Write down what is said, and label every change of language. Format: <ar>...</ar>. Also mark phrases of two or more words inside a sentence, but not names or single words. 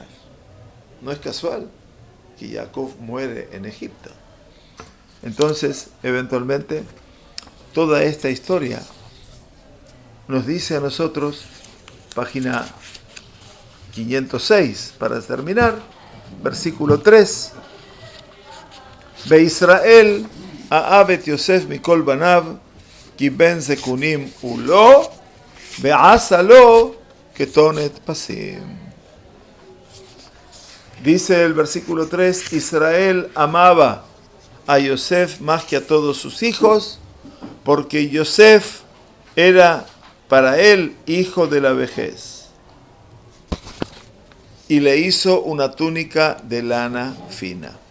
<es>No es casual que Jacob muere en Egipto. Entonces, eventualmente, toda esta historia nos dice a nosotros, página 506, para terminar, versículo 3,</es> <he>וישראל אהב את יוסף מכל בניו כי בן זקנים הוא לו ועשה לו כתנת פסים.</he> <es>Dice el versículo 3, Israel amaba a Yosef más que a todos sus hijos, porque Yosef era para él hijo de la vejez. Y le hizo una túnica de lana fina.</es>